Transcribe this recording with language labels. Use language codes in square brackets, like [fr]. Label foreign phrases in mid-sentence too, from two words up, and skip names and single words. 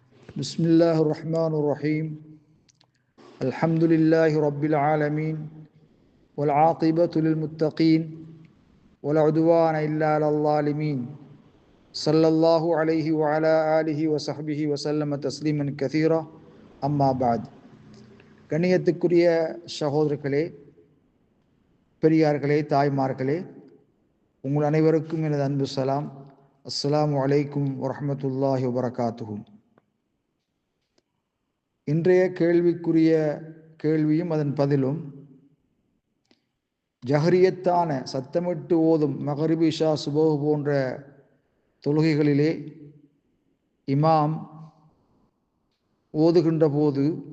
[ar] بسم الله الرحمن الرحيم الحمد لله رب العالمين والعاقبة للمتقين ولا عدوان إلا على الظالمين صلى الله عليه وعلى آله وصحبه وسلم تسليما كثيرا أما بعد [ta] கண்ணியத்துக்குரிய சகோதரர்களே, பெரியார்களே, தாய்மார்களே, உங்கள் அனைவருக்கும் எனது அன்பு சலாம். [ar] السلام عليكم ورحمة الله وبركاته. [ta] இன்றைய கேள்விக்குரிய கேள்வியும் அதன் பதிலும், ஜஹரியத்தான சத்தமிட்டு ஓதும் மகரிபி இஷா சுபஹ் போன்ற தொழுகைகளிலே இமாம் ஓதுகின்ற போது